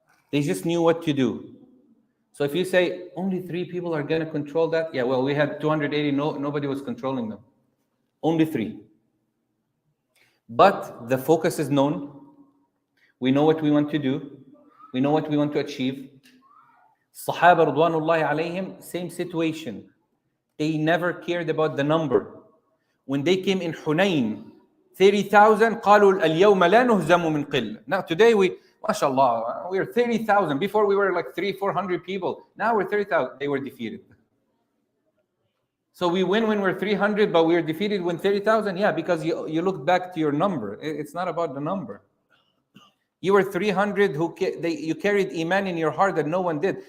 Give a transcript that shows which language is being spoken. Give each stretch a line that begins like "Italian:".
English: They just knew what to do. So if you say only 3 people are going to control that, yeah, well, we had 280, nobody was controlling them. Only 3. But the focus is known. We know what we want to do. We know what we want to achieve. Sahaba Ridwanullahi alayhim, same situation. They never cared about the number. When they came in Hunayn, 30,000,
Arabic: قالوا اليوم لا نهزم من قلة.
English: Now today mashallah, we are 30,000. Before we were like 300-400 people. Now we're 30,000. They were defeated. So we win when we're 300, but we're defeated when 30,000? Yeah, because you look back to your number. It's not about the number. You were 300 you carried iman in your heart that no one did.